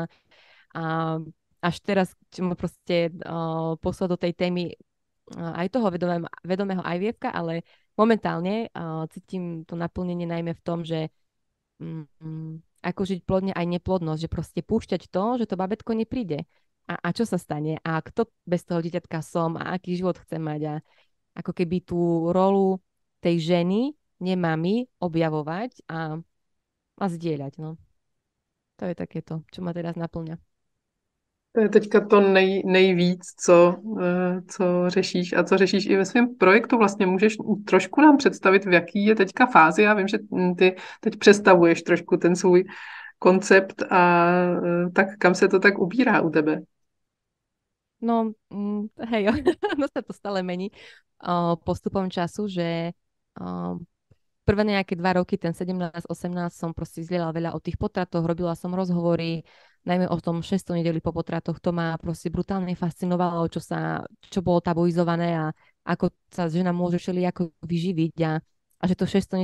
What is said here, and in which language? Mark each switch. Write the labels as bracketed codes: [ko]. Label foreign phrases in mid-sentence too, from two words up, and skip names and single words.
[sk] A až teraz, čo ma proste poslal do tej témy aj toho vedomého IVF-ka, ale momentálne cítim to naplnenie najmä v tom, že ako žiť plodne aj neplodnosť, že proste púšťať to, že to babetko nepríde. A čo sa stane? A kto bez toho dieťatka som? A aký život chcem mať? A ako keby tú rolu tej ženy, nemami, objavovať a zdieľať. No. To je takéto, čo ma teraz naplňa. [cs] To je teďka to nejvíc, co řešíš a co řešíš i ve svém projektu. Vlastně můžeš trošku nám představit, v jaký je teďka fázi. Já vím, že ty teď přestavuješ trošku ten svůj koncept a tak kam se to tak ubírá u tebe? [sk] No, hej, no sa to stále mení postupom času, že prvé nejaké 2 roky, ten 17-18 som proste zdieľala veľa o tých potratoch, robila som rozhovory, najmä o tom 6. nedeli po potratoch, to ma proste brutálne fascinovalo, čo bolo tabuizované a ako sa žena môže všelijako vyživiť a že to 6.